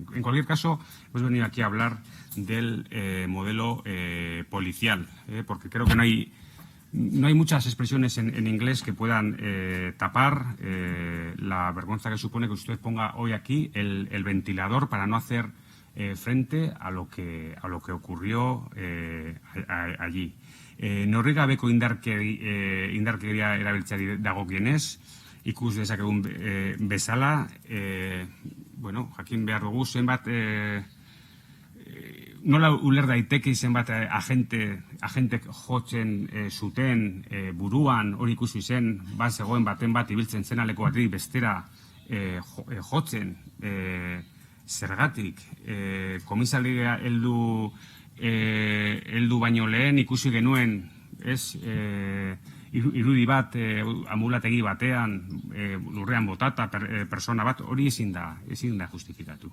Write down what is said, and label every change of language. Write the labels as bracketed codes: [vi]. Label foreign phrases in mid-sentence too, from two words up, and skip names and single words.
[es] En cualquier caso, hemos venido aquí a hablar del modelo policial, porque creo que no hay muchas expresiones en inglés que puedan tapar la vergüenza que supone que usted ponga hoy aquí el ventilador para no hacer frente a lo que ocurrió allí. [eu] Neurri gabeko indarkeria erabiltzeari dagokienez, ikus dezakegun bezala, jakin behar dugu zenbat nola uler daiteke zenbat agentek jotzen zuten buruan, hori ikusi zen, zegoen baten bat ibiltzen zen aleko batetik bestera jotzen, zergatik, komisalia heldu baino lehen ikusi genuen, irudi bat amulategi batean lurrean botata persona bat, hori ezin da justifikatu.